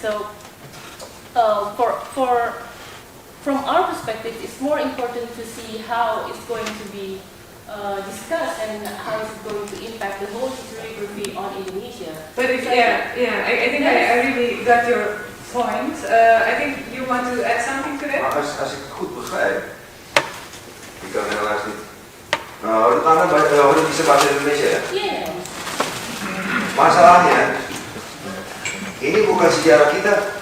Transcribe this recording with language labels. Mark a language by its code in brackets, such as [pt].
[en] So, from our perspective, it's more important to see how it's going to be discussed and how it's going to impact the whole historiography on Indonesia. But I think I really got your point. I think you want to add something to that? [nl] Als ik het goed begrijp, ik kan helaas niet. [id] Hoor bisa bahasa Indonesia ya? Iya. Masalahnya, ini bukan sejarah kita.